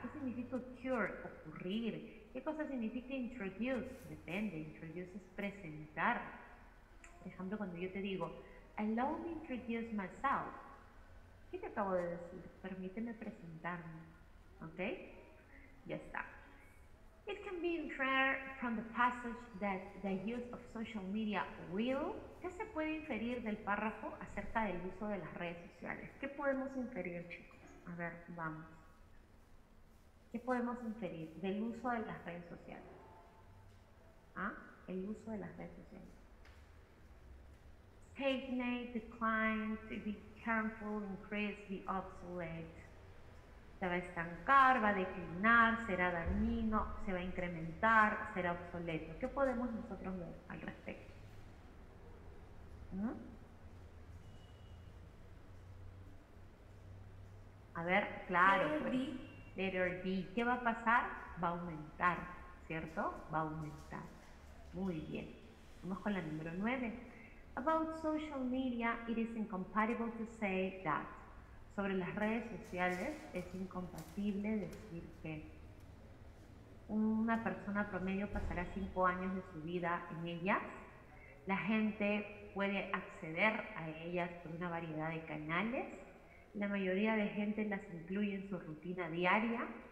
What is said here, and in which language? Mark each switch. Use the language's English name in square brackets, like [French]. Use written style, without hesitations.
[Spanish] ¿Qué significa occur, ocurrir? ¿Qué cosa significa introduce? Depende, introduce es presentar. Por ejemplo, cuando yo te digo, [English] allow me introduce myself. [Spanish] ¿Qué te acabo de decir? Permíteme presentarme. ¿Ok? Ya está. [English] It can be inferred from the passage that the use of social media will. [Spanish] ¿Qué se puede inferir del párrafo acerca del uso de las redes sociales? ¿Qué podemos inferir, chicos? A ver, vamos. ¿Qué podemos inferir del uso de las redes sociales? ¿Ah? El uso de las redes sociales. [English] Stagnate, decline, to be harmful, increase, be obsolete. [Spanish] Se va a estancar, va a declinar, será dañino, se va a incrementar, será obsoleto. ¿Qué podemos nosotros ver al respecto? A ver, claro. Letter D. ¿Qué va a pasar? Va a aumentar, ¿cierto? Va a aumentar. Muy bien. Vamos con la número 9. [English] About social media, it is incompatible to say that. [Spanish] Sobre las redes sociales es incompatible decir que una persona promedio pasará 5 años de su vida en ellas. La gente puede acceder a ellas por una variedad de canales. La mayoría de gente las incluye en su rutina diaria.